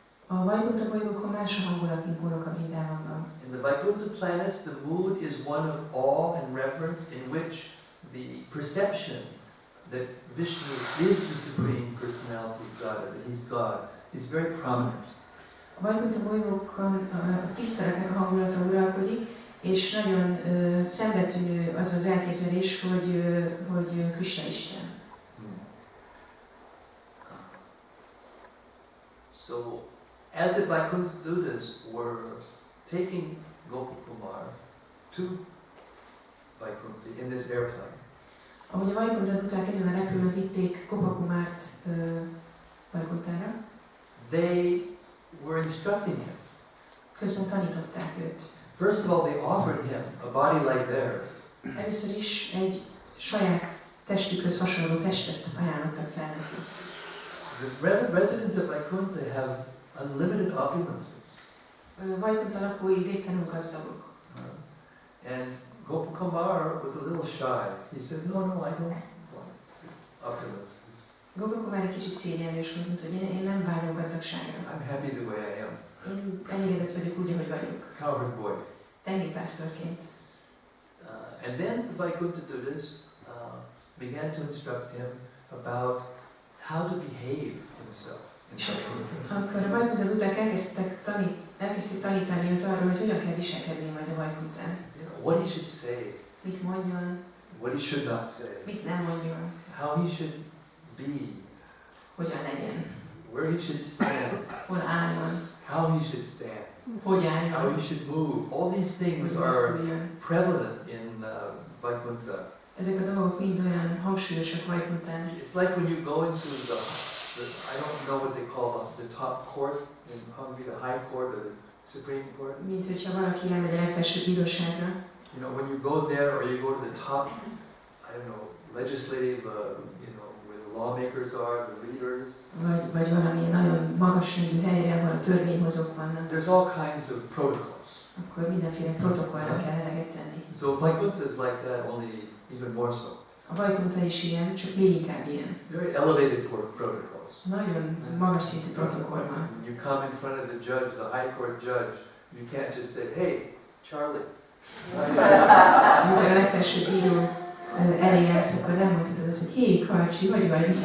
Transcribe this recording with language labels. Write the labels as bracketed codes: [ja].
[hu] A Vaikuntha bolygókon más a hangulat, mint Goloka Vrindavanban. [en] In the Vaikuntha planets, the mood is one of awe and reverence in which the perception that Vishnu is the Supreme Personality of God, that He's God, is very prominent. [hu] A Vaikuntha bolygókon a tiszteletnek a hangulata uralkodik, és nagyon szembetűnő az az elképzelés, hogy Krisna Isten. [en] So, as the Vaikuntha Dutas were taking Gopakumar to Vaikuntha in this airplane, [hu] ahogy a Vaikuntha Duták ezen a repülőn vitték Gopakumárt Vaikunthára, [en] they were instructing him. [hu] közben tanították őt. [en] First of all, they offered him a body like theirs. [hu] Először is egy saját testükhöz hasonló testet ajánlottak fel neki. [en] The residents of Vaikuntha have unlimited opulences. [hu] Vaikuntha lakói végtelenül gazdagok. [en] And Gopakumar was a little shy. He said, no, I don't want opulences. [hu] Gopakumar egy kicsit szégyenlős, mondta, hogy én nem vágyom gazdagságra. [en] I'm happy the way I am. [hu] Én elégedett vagyok úgy, ahogy vagyok. [en] Cowherd boy. [hu] Tehénpásztorként. [en] And then the Vaikuntha Dutas began to instruct him about how to behave himself in Vaikuntha. [hu] Amikor a Vaikuntha Duták elkezdték tanítani őt arról, hogy hogyan kell viselkedni majd a Vaikuntán. [en] What he should say. [hu] Mit mondjon. [en] What he should not say. [hu] Mit nem mondjon. [en] How he should be. [hu] Hogyan legyen. [en] Where he should stand. [hu] Hol álljon. [en] How he should stand. [hu] Hogy álljon. [en] How he should move. All these things are prevalent in Vaikuntha. [hu] Ezek a dolgok mind olyan hangsúlyosak Vaikuntán. [en] It's like when you go into the I don't know what they call the top court in Hungary, the high court or the Supreme Court. [hu] Mint hogyha valaki elmegy a legfelsőbb bíróságra. [en] You know, when you go there or you go to the top, I don't know, legislative, where the lawmakers are, the leaders. [hu] Vagy valami nagyon magas rendű helyre, ahol a törvényhozók vannak. [en] There's all kinds of protocols. [hu] Akkor mindenféle protokollnak kell eleget tenni. [en] So Vaikuntha is like that, only even more so. [hu] A Vaikuntha is ilyen, csak még inkább ilyen. [en] Very elevated protocols. [hu] Nagyon magas szintű protokoll van. [en] When you come in front of the judge, the high court judge, you can't just say, hey, Charlie. [hu] Amikor a legfelsőbb bíró elé állsz, akkor nem mondhatod azt, hogy hé, Karcsi, hogy vagy?